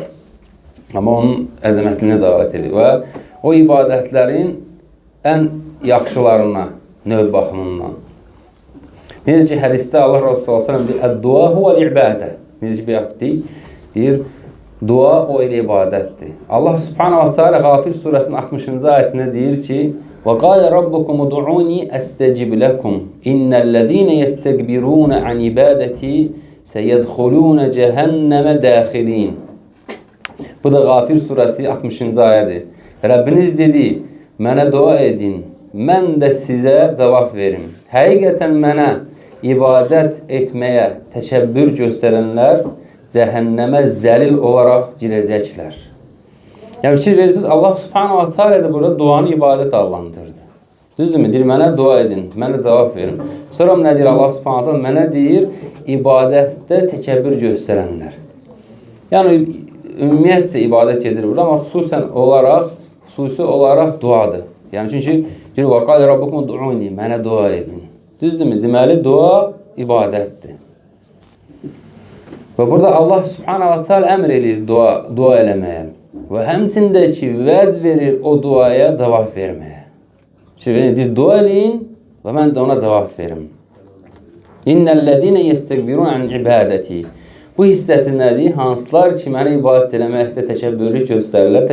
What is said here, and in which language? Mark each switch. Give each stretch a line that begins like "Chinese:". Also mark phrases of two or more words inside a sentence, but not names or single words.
Azerbaijani: Amma onun əzəmətliyinə dalət edir. Və o ibadətlərin ən yaxşılarına, növ baxımından. Necə ki, hədisdə Allah Rasulü s.ə.v deyir,
Arabic: الدعاء هو العبادة.
Azerbaijani: Necə ki, deyir, deyir, dua o elə ibadətdir. Allah
Arabic: سبحانه وتعالى
Azerbaijani: Qafir surəsinin 60-cı ayəsində deyir ki,
Arabic: وَقَالَ رَبُّكُمُ دُعُونِي أَسْتَجِبْ لَكُمْ إِنَّ الَّذِينَ يَسْتَكْبِرُونَ عَنْ عِبَادَتِي سَيَدْخُلُونَ جَهَنَّمَ دَاخِلِينَ.
Azerbaijani: Bu da Qafir surəsi 60-cı ayədir. Rəbbiniz dedi, mənə dua edin, mən də sizə cavab verim. Həqiqətən mənə ibadət etməyə təşəbbür göstərənlər cəhənnəmə zəlil olaraq girəcəklər. Yəni, fikir verirsiniz, Allah
Arabic: سبحانه وتعالى
Azerbaijani: da burada duanı ibadət adlandırdı. Düzdürmü? Deyir, mənə dua edin, mənə cavab verin. Sonra nə deyir Allah
Arabic: سبحانه وتعالى?
Azerbaijani: Mənə deyir, ibadətdə təkəbbür göstərənlər. Yəni, ümumiyyətcə ibadət edir burada, amma xüsusi olaraq duadır. Yəni, çünki deyir,
Arabic: وَقَالَ رَبُّكُمُ دُعُونِي
Azerbaijani: mənə dua edin. Düzdürmü? Deməli, dua ibadətdir. Və burada Allah
Arabic: سبحانه وتعالى
Azerbaijani: əmr edir dua eləməyə. Və həmçində ki, vəd verir o duaya cavab verməyə. Deyir, dua eləyin və mən də ona cavab verim.
Arabic: إن الذين يستكبرون عن عبادتي.
Azerbaijani: Bu hissəsi nədir? Hansılar ki, mənə ibadət eləməkdə təkəbbürlük göstərirlər.